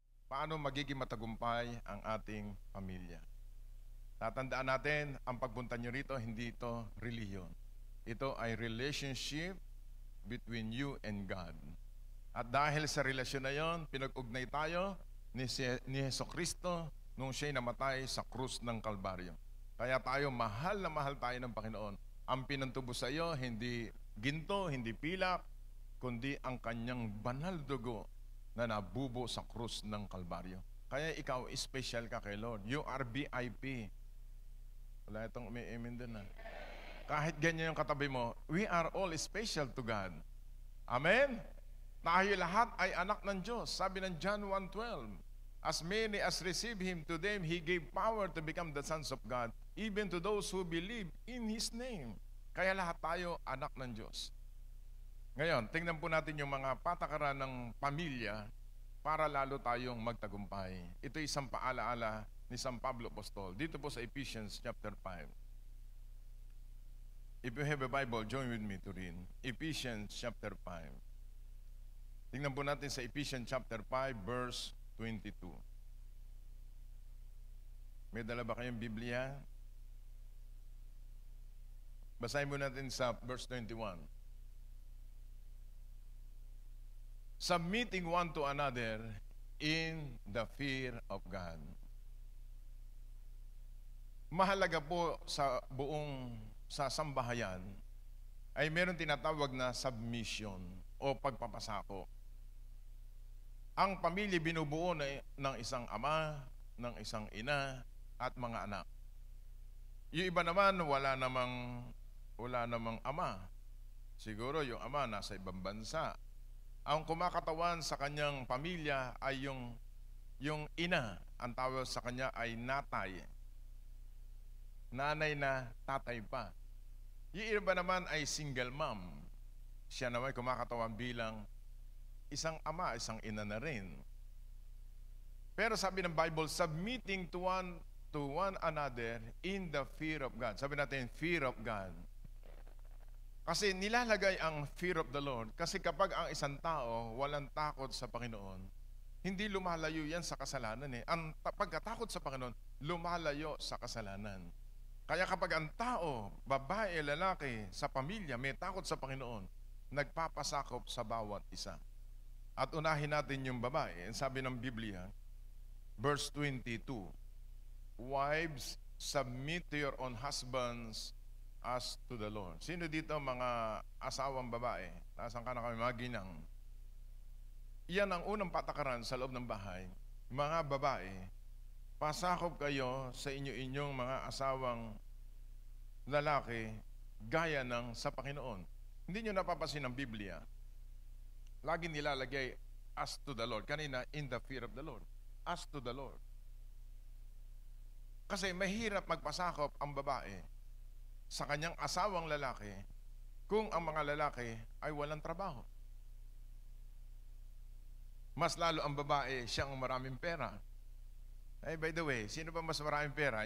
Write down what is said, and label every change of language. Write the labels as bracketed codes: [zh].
[tl] paano magiging matagumpay ang ating pamilya. Tatandaan natin, ang pagpunta nyo rito, hindi ito relihiyon. [en] Ito ay relationship between you and God. [tl] At dahil sa relasyon na yon, pinag-ugnay tayo ni Jesucristo nung siya'y namatay sa krus ng Kalbaryo. Kaya tayo, mahal na mahal tayo ng Panginoon. Ang pinantubo sa iyo, hindi ginto, hindi pilak, kundi ang kanyang banal dugo na nabubo sa krus ng Kalbaryo. Kaya ikaw, special ka kay Lord. [en] You are VIP. [tl] Wala itong umi-amen din na. Kahit ganyan yung katabi mo, [en] we are all special to God. Amen? [tl] Tayo lahat ay anak ng Diyos. Sabi ng [en] John 1:12, as many as receive Him, to them He gave power to become the sons of God, even to those who believe in His name. [tl] Kaya lahat tayo anak ng Diyos. Ngayon, tingnan po natin yung mga patakaran ng pamilya para lalo tayong magtagumpay. Ito isang paalaala ni San Pablo Apostol. Dito po sa Ephesians chapter 5. [en] If you have a Bible, join with me to read. [tl] Ephesians chapter 5. Tingnan po natin sa Ephesians chapter 5, verse 22. May dala ba kayong Biblia? Basahin mo natin sa verse 21. [en] Submitting one to another in the fear of God. [tl] Mahalaga po sa sa sambahayan ay meron tinatawag na submission o pagpapasako. Ang pamilya binubuo ng isang ama, ng isang ina, at mga anak. Yung iba naman, wala namang ama. Siguro yung ama nasa ibang bansa. Ang kumakatawan sa kanyang pamilya ay yung ina. Ang tawag sa kanya ay natay. Nanay na tatay pa. Yung iba naman ay single mom. Siya naman kumakatawan bilang isang ama, isang ina na rin. Pero sabi ng [en] Bible, submitting to one another in the fear of God. [tl] Sabi natin, [en] fear of God. [tl] Kasi nilalagay ang [en] fear of the Lord. [tl] Kasi kapag ang isang tao walang takot sa Panginoon, hindi lumalayo yan sa kasalanan eh. Ang pagkatakot sa Panginoon, lumalayo sa kasalanan. Kaya kapag ang tao, babae, lalaki, sa pamilya, may takot sa Panginoon, nagpapasakop sa bawat isa. At unahin natin yung babae. Sabi ng Biblia, [en] verse 22, wives, submit to your own husbands as to the Lord. [tl] Sino dito mga asawang babae? Nasaan ka na kami, mga ginang? Iyan ang unang patakaran sa loob ng bahay. Mga babae, pasakop kayo sa inyong mga asawang lalaki gaya ng sa Panginoon. Hindi nyo napapasin ng Biblia. Lagi nilalagay [en] as to the Lord. [tl] Kanina, [en] in the fear of the Lord. As to the Lord. [tl] Kasi mahirap magpasakop ang babae sa kanyang asawang lalaki kung ang mga lalaki ay walang trabaho. Mas lalo ang babae, siyang maraming pera. [en] Hey, by the way, [tl] sino ba mas maraming pera?